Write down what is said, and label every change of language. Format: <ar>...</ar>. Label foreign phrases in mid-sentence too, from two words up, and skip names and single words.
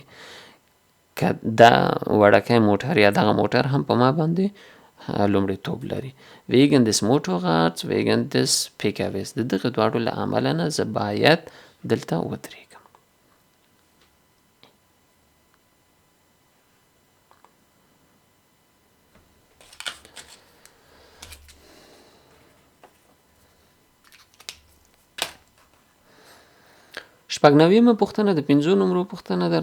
<ps>که دا وړکی موټر یا دغه موټر هم په ما باندې لومړیتوب لري.</ps> <de>Wegen des Motorrads, wegen des PKWs.</de> <ps>د دغه دواړو له امله نه زه باید دلته ودرېږم. شپږنوېمه پوښتنه د 5 نمرو پوښتنه ده.</ps>